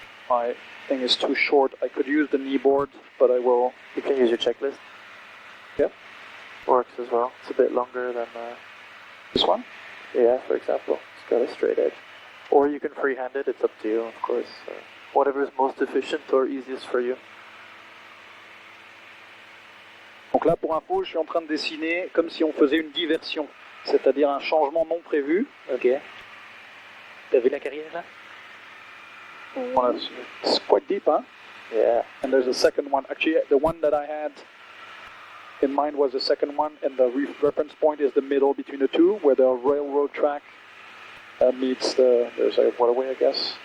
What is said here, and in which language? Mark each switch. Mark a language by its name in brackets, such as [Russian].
[English] My thing is too short. I could use the knee board, but I will... You can use your checklist. Yep. Works as well. It's a bit longer than This one? yeah, for example. It's got a straight edge. Or you can freehand it. It's up to you, of course. Whatever is most efficient or easiest for you. [French] Donc là, pour info, je suis en train de dessiner comme si on faisait une diversion, c'est-à-dire un changement non prévu. Ok. T'as vu la carrière là? [English] Voilà, it's quite deep, huh? Yeah. And there's a second one. Actually, the one that I had in mind was the second one, and the reference point is the middle between the two, where the railroad track meets the... There's a waterway, I guess.